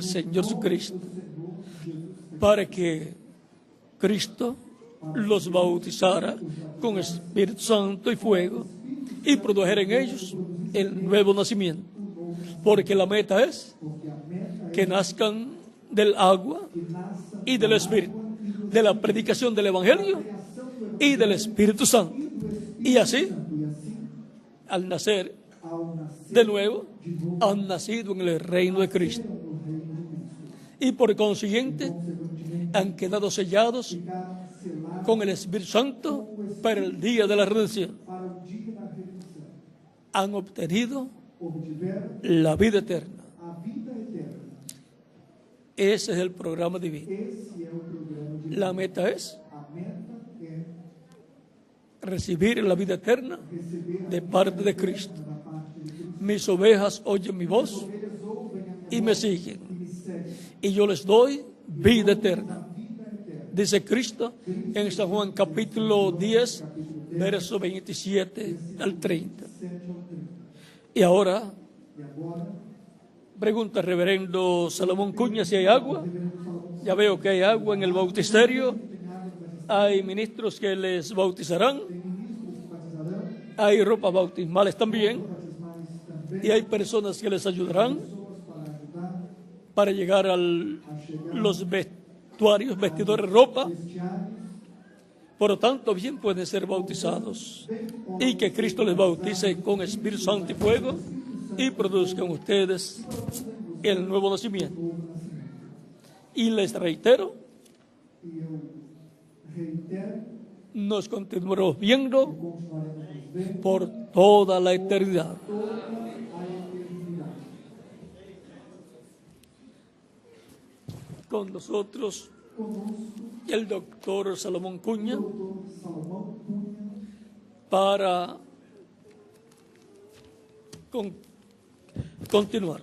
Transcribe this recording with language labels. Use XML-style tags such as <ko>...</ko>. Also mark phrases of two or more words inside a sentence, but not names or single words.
<es>Señor Jesucristo, para que Cristo los bautizara con Espíritu Santo y fuego y produjera en ellos el nuevo nacimiento, porque la meta es que nazcan del agua y del Espíritu, de la predicación del Evangelio y del Espíritu Santo. Y así, al nacer de nuevo, han nacido en el reino de Cristo. Y por consiguiente, realmente han quedado sellados</es> <pt>ficaram selados</pt> <es>con el Espíritu Santo para el día de la redención.</es> <pt>para o dia da redenção.</pt> <es>Han obtenido</es> <pt>Obtiveram</pt> <es>la vida eterna.</es> <pt>a vida eterna.</pt> <es>Ese es el programa divino.</es> <pt>Esse é o programa de</pt> <es>La meta es</es> <pt>A meta é</pt> <es>recibir la vida eterna</es> <pt>receber a</pt> <es>de parte de Cristo.</es> <pt>da parte de Cristo.</pt> <es>Mis ovejas oyen mi voz</es> <pt>Ovelhas ouvem a minha</pt> <es>y me</es> <pt>voz</pt> <es>siguen,</es> <pt>e me seguem.</pt> <es>y yo les doy vida eterna.</es> <pt>A vida eterna.</pt> <es>Dice Cristo en San Juan capítulo 10, verso 27 al 30.</es> <pt>7 ao 30.</pt> <es>Y ahora</es> <pt>E agora,</pt> <es>pregunta reverendo Salomón Cuña si hay agua. Ya veo que hay agua en el bautisterio. Hay ministros que les bautizarán.</es> <pt>tem ministros que batizarão,</pt> <es>Hay ropas bautismales también.</es> <pt>batismais também,</pt> <es>Y hay personas que les ayudarán</es> <pt>pessoas para ajudar</pt> <es>para llegar a</es> <pt>a chegar</pt> <es>los vestuarios, vestidores de ropa.</es> <pt>vestiários.</pt> <es>Por lo tanto, bien pueden ser bautizados. Y que Cristo les bautice con Espíritu Santo y fuego y produzcan ustedes el nuevo nacimiento. Y les reitero,</es> <pt>E eu reitero,</pt> <es>nos continuaremos viendo</es> <pt>continuaremos vendo</pt> <es>por toda la eternidad.</es> <pt>toda a eternidade.</pt> <es>Con nosotros</es> <pt>Conosco,</pt> <es>el doctor Salomón Cuña</es> <pt>o doutor Salomão Cunha,</pt> <es>para continuar.</es>